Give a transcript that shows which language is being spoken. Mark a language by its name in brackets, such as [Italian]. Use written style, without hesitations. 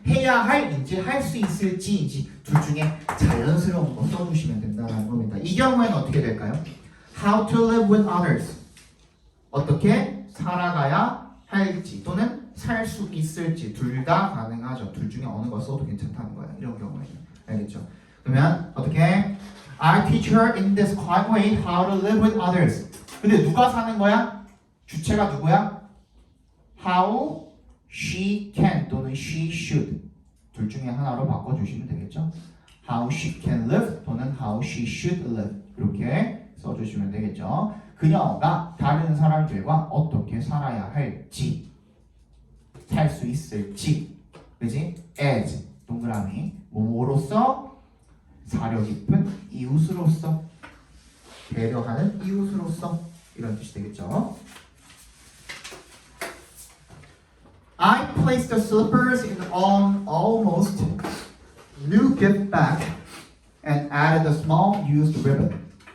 [Korean] 해야 할인지 할 수 있을지인지 둘 중에 자연스러운 거 써주시면 된다는 겁니다. 이 경우에는 어떻게 될까요? [English] How to live with others. [Korean] 어떻게 살아가야 할지 또는 살 수 있을지 둘 다 가능하죠. 둘 중에 어느 거 써도 괜찮다는 거예요. 이런 경우에는. 알겠죠? 그러면 어떻게? [English] I teach her in this quiet way how to live with others. [Korean] 근데 누가 사는 거야? 주체가 누구야? [English] How she can [Korean] 또는 she should 둘 중에 하나로 바꿔주시면 되겠죠. [English] How she can live 또는 how she should live [Korean] 이렇게 써주시면 되겠죠. 그녀가 다른 사람들과 어떻게 살아야 할지 살 수 있을지 그지? as 동그라미 뭐로써 사려 깊은 이웃으로서 배려하는 이웃으로서 이런 뜻이 되겠죠. [English] I placed the slippers in an almost new gift bag and added a small used ribbon.